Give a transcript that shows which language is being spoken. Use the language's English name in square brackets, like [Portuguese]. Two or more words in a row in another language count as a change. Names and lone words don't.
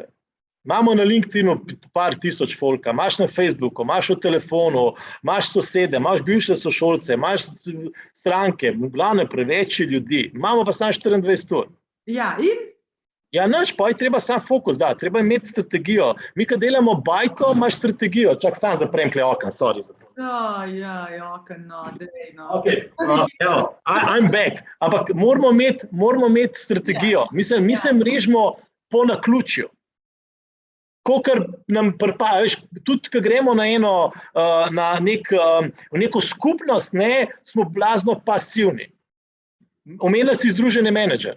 [Slovenian] Imamo na LinkedInu par tisoč folka, imaš na Facebooku, imaš v telefonu, imaš sosede, imaš bivše sošolce, imaš stranke, glavno preveč ljudi. Imamo pa samo 24 ur. Ja, in? Ja, nič, pa je treba sam fokus, da, treba imeti strategijo. Mi, ko delamo bajto, imaš strategijo. Čak, sam zaprem kle oken, sorry za to. Ja, oken, no, dej, no. [English] Ok, I'm back. [Slovenian] Ampak moramo imeti strategijo. Mi se mrežimo po naključju. Kokor nam pripada, veš, tudi, ko gremo na neko skupnost, smo blazno pasivni. Omenila si Združeni menedžer.